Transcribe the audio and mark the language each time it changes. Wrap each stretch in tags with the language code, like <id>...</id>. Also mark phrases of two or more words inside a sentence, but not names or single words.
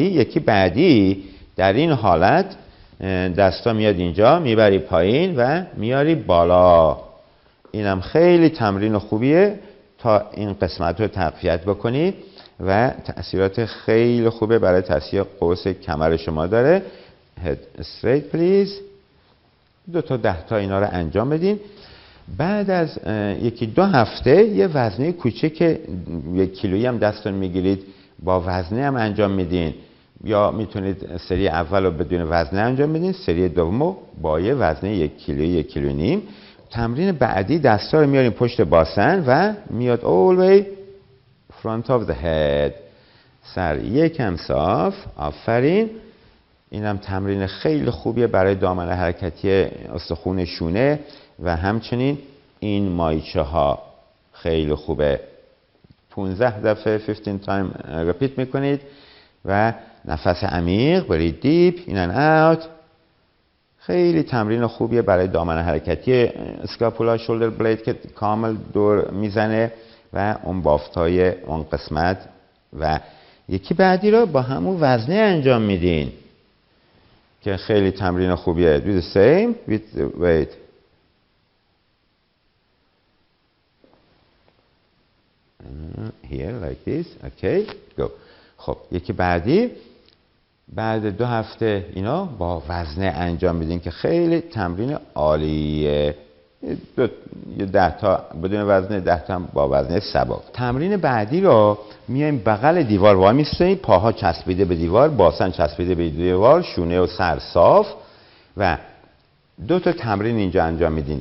<fa>یکی بعدی در این حالت دستا میاد اینجا، میبری پایین و میاری بالا. اینم خیلی تمرین خوبیه تا این قسمت رو تقویت بکنی و تأثیرات خیلی خوبه برای تاثیر قوس کمر شما داره.</fa> <en>Head straight please.</en> <fa>2 تا 10 تا اینا رو انجام بدین. بعد از 1-2 هفته یه وزنه کوچک 1 کیلویی هم دستون میگیرید، با وزنه هم انجام میدین، یا میتونید سری اول رو بدون وزنه انجام بدین، سری دوم با یه وزنه 1 کیلویی 1 کیلو نیم. تمرین بعدی دستا رو میاریم پشت باسن و میاد</fa> <en>all way front of the head.</en> <fa>سر یکم صاف. آفرین. اینم تمرین خیلی خوبیه برای دامنه حرکتی استخوان شونه و همچنین این مایچه ها خیلی خوبه. 15 دفعه 15</fa> <en>time repeat</en> <fa>میکنید و نفس عمیق برید</fa> <en>deep in and out.</en> <fa>خیلی تمرین خوبیه برای دامنه حرکتی</fa> <en>scapula shoulder blade</en> <fa>که کامل دور میزنه و اون بافتای اون قسمت و یکی بعدی رو با همون وزنه انجام میدین که خیلی تمرین خوبیه.</fa> <en>Do the same with the weight. Here like this. Okay. Go.</en> <fa>خب یکی بعدی بعد 2 هفته اینا با وزنه انجام میدین که خیلی تمرین عالیه. 10 تا بدون وزنه، 10 تا با وزنه سبک. تمرین بعدی رو میایم بغل دیوار وای میستین، پاها چسبیده به دیوار، باسن چسبیده به دیوار، شونه و سر صاف و 2 تا تمرین اینجا انجام میدین.</fa>